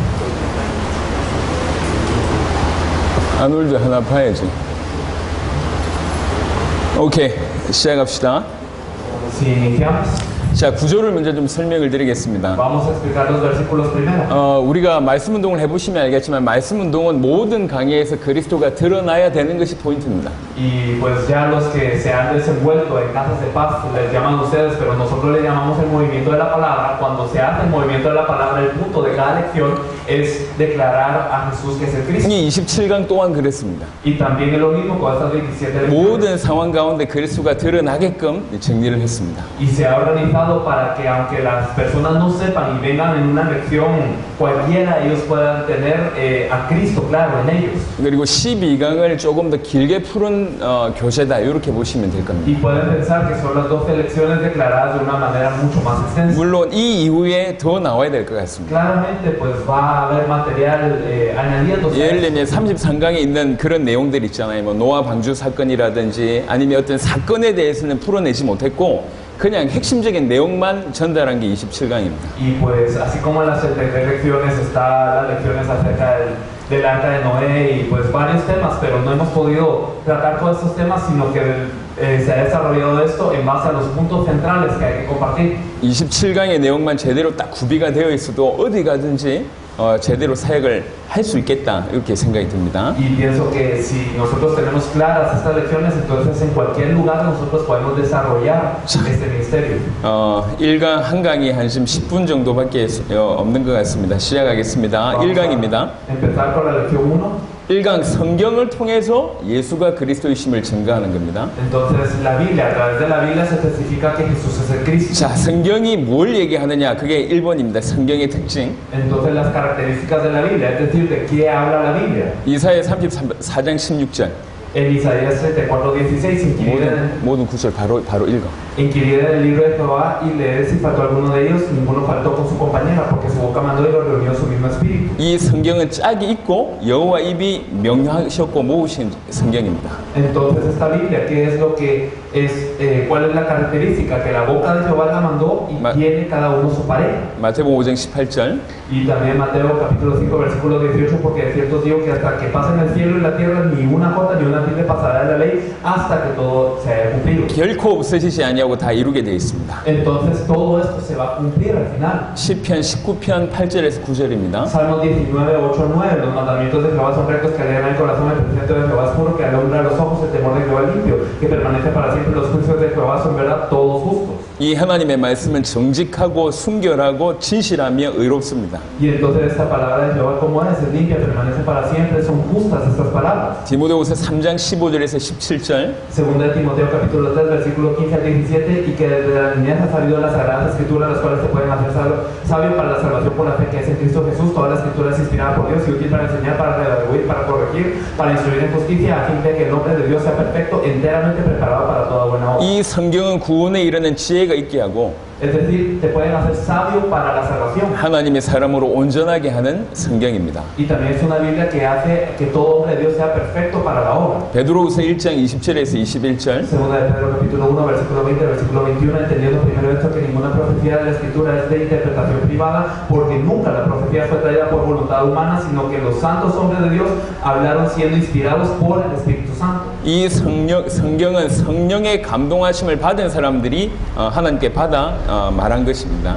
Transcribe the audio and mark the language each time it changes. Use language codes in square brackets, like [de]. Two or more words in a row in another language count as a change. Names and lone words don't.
[ko] 아놀드 하나 봐야지. 오케이, 시작합시다. [es] Si iniciamos, [ko] 자, 구조를 먼저 좀 설명을 드리겠습니다. [es] vamos a explicar los versículos primero. [ko] 우리가 말씀 운동을 해보시면 알겠지만 말씀 운동은 모든 강의에서 그리스도가 드러나야 되는 것이 포인트입니다. [es] Y pues ya los que se han desenvuelto en casas de paz les llaman ustedes, pero nosotros le llamamos el movimiento de la palabra. Cuando se hace el movimiento de la palabra, el punto de cada lección es declarar a Jesús que es el Cristo. [ko] 이 27강 또한 그랬습니다. [es] Y también es lo mismo con estas 27 lecciones. [ko] 모든 상황 가운데 그리스도가 드러나게끔 정리를 했습니다. [es] Y se ha organizado dejado para que aunque las personas no sepan y vengan en una lección cualquiera, ellos puedan tener a Cristo claro en ellos. [ko] 그리고 12강을 조금 더 길게 푸른 교재다 이렇게 보시면 될 겁니다. [es] Y pueden pensar que son las 12 lecciones declaradas de una manera mucho más extensa. [ko] 물론 이 이후에 더 나와야 될 것 같습니다. [es] Claramente pues va a haber material añadiéndose. [ko] 예를 들면 33강에 있는 그런 내용들 있잖아요. 뭐 노아 방주 사건이라든지 아니면 어떤 사건에 대해서는 풀어내지 못했고 그냥 핵심적인 내용만 전달한 게 27강입니다. [es] Y pues así como en las 73 lecciones está las lecciones acerca del arca de Noé y pues varios temas, pero no hemos podido tratar todos estos temas, sino que se ha desarrollado esto en base a los puntos centrales que hay que compartir. [ko] 27강의 내용만 제대로 딱 구비가 되어 있어도 어디 가든지 제대로 사역을 할 수 있겠다 이렇게 생각이 듭니다. [es] Y pienso que si nosotros tenemos claras estas lecciones, entonces en cualquier lugar nosotros podemos desarrollar este ministerio. [ko] 1강 한 강이 한 지금 10분 정도밖에 없는 것 같습니다. 시작하겠습니다. 1강입니다. [es] Empezar con la lección 1. [ko] 1강 성경을 통해서 예수가 그리스도이심을 증거하는 겁니다. [es] Entonces la Biblia, a través de la Biblia se testifica que Jesús es el Cristo. [ko] 자, 성경이 뭘 얘기하느냐? 그게 1번입니다. 성경의 특징. [es] Entonces las características de la Biblia, es decir, de qué habla la Biblia. [ko] 이사야 34장 16절. [es] En Isaías 34:16, [ko] 모든 구절 바로 읽어. [es] inquirir el libro de Jehová y leer si faltó alguno de ellos, ninguno faltó con su compañera, porque su boca mandó y lo reunió su mismo espíritu. [ko] 이 성경은 짝이 있고 여호와 입이 명령하셨고 모으신 성경입니다. [es] Entonces esta Biblia, ¿qué es lo que es? ¿Cuál es la característica? Que la boca de Jehová la mandó y tiene cada uno su pareja. [ko] 마태복음 5장 18절. [es] Y también Mateo capítulo 5 versículo 18, porque de cierto digo que hasta que pasen el cielo y la tierra ni una jota ni una tilde pasará de la ley hasta que todo se haya cumplido. [ko] 결코 없어지지 아니하고 다 이루게 되어 있습니다. [es] Entonces todo esto se va a cumplir al final. [ko] 시편 19편 8절에서 9절입니다. [es] Salmo 19, 8 al 9. Los mandamientos de Jehová son rectos, que alegran el corazón. El precepto de Jehová es puro, que alumbra los ojos. El temor de Jehová es limpio, que permanece para siempre. Los juicios de Jehová son verdad, todos justos. [ko] 이 하나님의 말씀은 정직하고 순결하고 진실하며 의롭습니다. [es] Y entonces esta palabra de Jehová, ¿cómo es? Es limpia, permanece para siempre. Son justas estas palabras. [ko] 디모데후서 3장 15절에서 17절. [es] Segunda de Timoteo capítulo 3 versículo 15 al 17, y que desde la niñez ha sabido las sagradas escrituras, las cuales te pueden hacer sabio para la salvación por la fe que es en Cristo Jesús. Toda la escritura es inspirada por Dios y útil para enseñar, para redarguir, para corregir, para instruir en justicia, a fin de que el hombre de Dios sea perfecto, enteramente preparado para toda buena obra. [ko] 이 성경은 구원에 이르는 지혜가 있게 하고 [es] Es decir, te pueden hacer sabio para la salvación. [ko] 하나님의 사람으로 온전하게 하는 성경입니다. [es] Y también es una Biblia que hace que todo hombre de Dios sea perfecto para la obra. [ko] 베드로후서 1장 20절에서 21절. [es] Segunda de Pedro capítulo 1 versículo 20 versículo 21, entendiendo primero esto, que ninguna profecía de la escritura es de interpretación privada, porque nunca la profecía fue traída por voluntad humana, sino que los santos hombres de Dios hablaron siendo inspirados por el Espíritu Santo. [ko] 이 성경은 성령의 감동하심을 받은 사람들이 하나님께 받아 말한 것입니다.